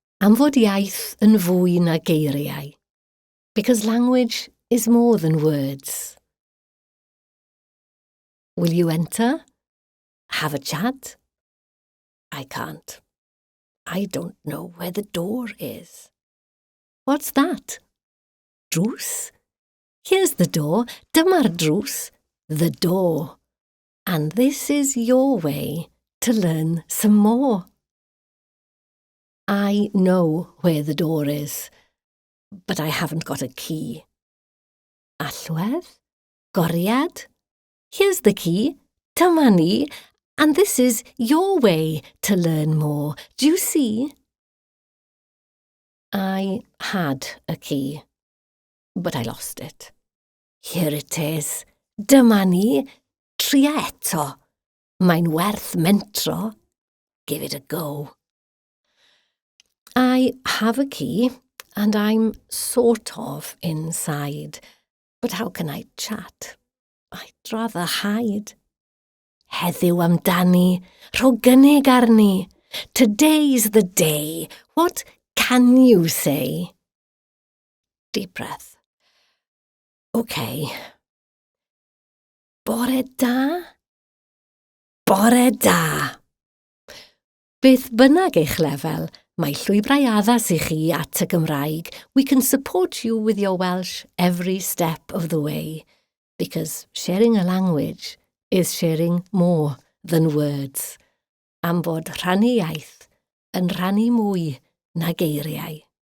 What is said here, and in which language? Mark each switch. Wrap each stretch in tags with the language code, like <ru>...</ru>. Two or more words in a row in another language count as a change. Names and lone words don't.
<cy>am fod iaith yn fwy na geiriau.</cy> <en>Because language is more than words. Will you enter? Have a chat? I can't. I don't know where the door is. What's that? Drws? Here's the door.</en> <cy>Dyma'r drws.</cy> <en>The door. And this is your way to learn some more. I know where the door is, but I haven't got a key.</en> <cy>Allwedd? Goriad?</cy> <en>Here's the key.</en> <cy>Dyma ni.</cy> <en>And this is your way to learn more. Do you see? I had a key, but I lost it. Here it is.</en> <cy>Dyma ni. Tria eto. Mae'n werth mentro.</cy> <en>Give it a go. I have a key, and I'm sort of inside. But how can I chat? I'd rather hide.</en> <cy>Heddiw amdani, rho gynnig arni.</cy> <en>Today's the day. What can you say? Deep breath. Okay.</en> <cy>Bore da? Bore da. Beth bynnag eich lefel, mae llwybrau addas i chi at y Gymraeg.</cy> <en>We can support you with your Welsh every step of the way, because sharing a language is sharing more than words.</en> <cy>Am bod rhannu iaith yn rhannu mwy na geiriau.</cy>